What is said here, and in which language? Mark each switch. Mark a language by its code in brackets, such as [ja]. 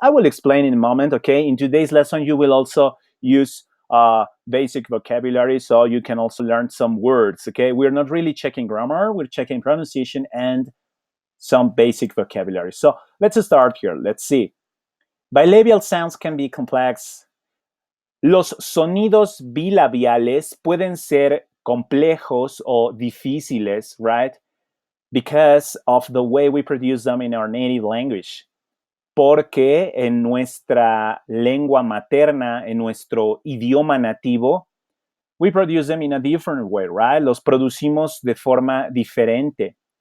[en] I will explain in a moment. Okay, in today's lesson you will also use basic vocabulary, so you can also learn some words. Okay, we're not really checking grammar, we're checking pronunciation and some basic vocabulary. So let's start here. Let's see. Bilabial sounds can be complex. [es] Los sonidos bilabiales pueden ser complejos o difíciles, right? [en] Because of the way we produce them in our native language. [es] Porque en nuestra lengua materna, en nuestro idioma nativo, [en] we produce them in a different way, right? [es] Los producimos de forma diferente.